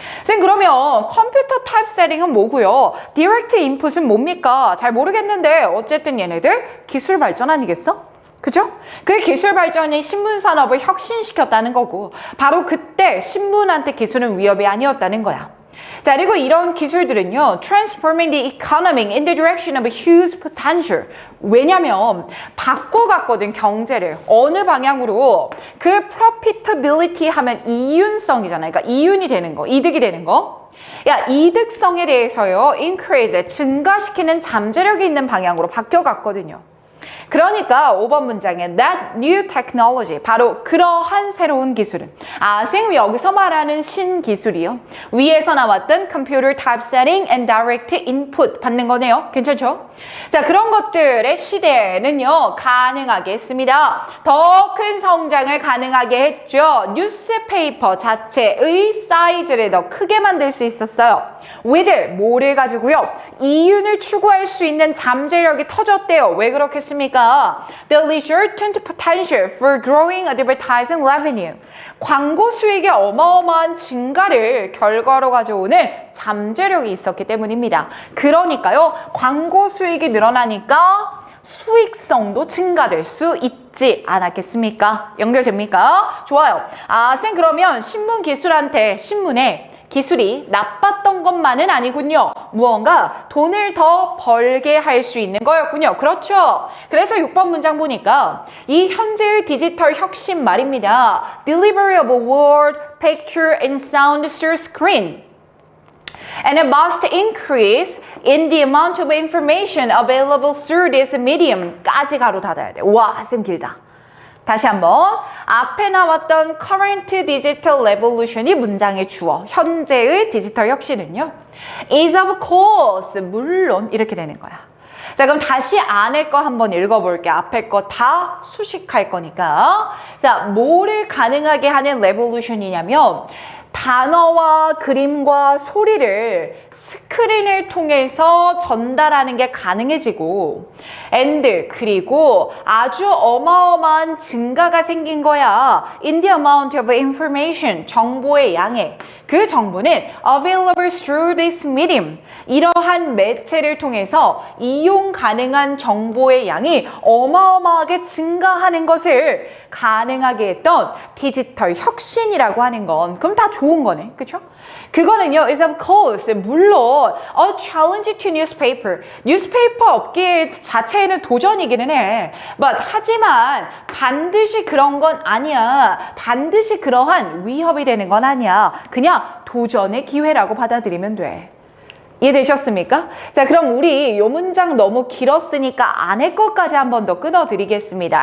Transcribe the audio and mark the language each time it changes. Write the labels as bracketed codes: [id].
[ko] 쌤, 그러면 컴퓨터 타입세팅은 뭐고요? direct input은 뭡니까? 잘 모르겠는데 어쨌든 얘네들 기술 발전 아니겠어? 그죠? 그 기술 발전이 신문 산업을 혁신시켰다는 거고, 바로 그때 신문한테 기술은 위협이 아니었다는 거야. 자, 그리고 이런 기술들은요, [en] transforming the economy in the direction of a huge potential. [ko] 왜냐면 바꿔갔거든, 경제를. 어느 방향으로? 그 profitability 하면 이윤성이잖아요. 그러니까 이윤이 되는 거, 이득이 되는 거. 야, 이득성에 대해서요, increase, 증가시키는 잠재력이 있는 방향으로 바뀌어갔거든요. 그러니까 5번 문장에 [en] that new technology, [ko] 바로 그러한 새로운 기술은, 쌤 여기서 말하는 신기술이요, 위에서 나왔던 [en] computer typesetting and direct input [ko] 받는 거네요. 괜찮죠? 자, 그런 것들의 시대에는요, 가능하게 했습니다. 더 큰 성장을 가능하게 했죠. 뉴스페이퍼 자체의 사이즈를 더 크게 만들 수 있었어요. with, 뭐를 가지고요, 이윤을 추구할 수 있는 잠재력이 터졌대요. 왜 그렇겠습니까? [en] The resultant potential for growing advertising revenue. [ko] 광고 수익의 어마어마한 증가를 결과로 가져오는 잠재력이 있었기 때문입니다. 그러니까요, 광고 수익이 늘어나니까 수익성도 증가될 수 있지 않았겠습니까? 연결됩니까? 좋아요. 쌤, 그러면 신문 기술한테 신문에 기술이 나빴던 것만은 아니군요. 무언가 돈을 더 벌게 할 수 있는 거였군요. 그렇죠? 그래서 6번 문장 보니까 이 현재의 디지털 혁신 말입니다. [en] Delivery of a word, picture, and sound through screen. And a vast increase in the amount of information available through this medium. [ko] 까지 가로 닫아야 돼. 와, 쌤 길다. 다시 한번. 앞에 나왔던 [en] current digital revolution [ko] 이 문장의 주어, 현재의 디지털 혁신은요, [en] is of course, [ko] 물론 이렇게 되는 거야. 자, 그럼 다시 안에 거 한번 읽어볼게. 앞에 거 다 수식할 거니까. 자, 뭐를 가능하게 하는 revolution이냐면 단어와 그림과 소리를 스크린을 통해서 전달하는 게 가능해지고 and 그리고 아주 어마어마한 증가가 생긴 거야. [en] In the amount of information, [ko] 정보의 양에. 그 정보는 [en] available through this medium. [ko] 이러한 매체를 통해서 이용 가능한 정보의 양이 어마어마하게 증가하는 것을 가능하게 했던 디지털 혁신이라고 하는 건 그럼 다 좋은 거네. 그쵸? 그거는요, [en] is of course, [ko] 물론 [en] a challenge to newspaper. [ko] 뉴스페이퍼 업계 자체에는 도전이기는 해. But 하지만 반드시 그런 건 아니야. 반드시 그러한 위협이 되는 건 아니야. 그냥 도전의 기회라고 받아들이면 돼. 이해되셨습니까? 자, 그럼 우리 요 문장 너무 길었으니까 안에 것까지 한 번 더 끊어드리겠습니다.